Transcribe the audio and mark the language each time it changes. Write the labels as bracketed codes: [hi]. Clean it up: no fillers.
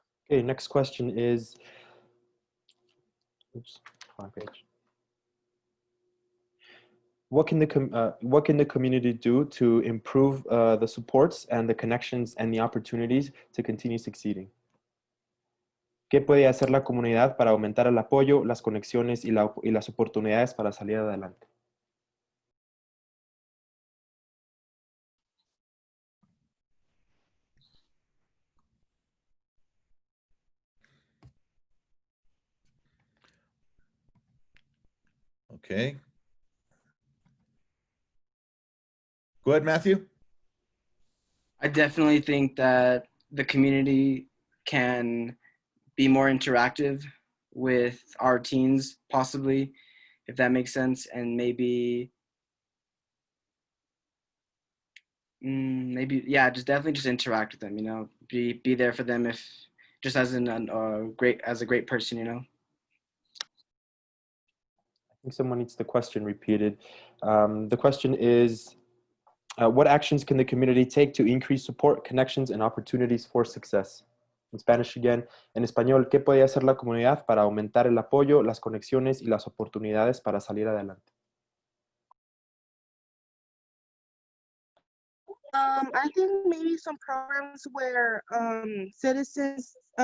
[en] Okay, next question is, oops, wrong page. What can the community do to improve the supports and the connections and the opportunities to continue succeeding? [es] ¿Qué puede hacer la comunidad para aumentar el apoyo, las conexiones y las oportunidades para salir adelante? [en] Okay. Go ahead, Matthew. I definitely think that the community can be more interactive with our teens, possibly, if that makes sense, and maybe, yeah, just definitely just interact with them. You know, be there for them, if just as a great person, you know. I think someone needs the question repeated. The question is, what actions can the community take to increase support, connections, and opportunities for success? In Spanish again. [es] En español, ¿qué puede hacer la comunidad para aumentar el apoyo, las conexiones y las oportunidades para salir adelante? [en] I think maybe some programs where citizens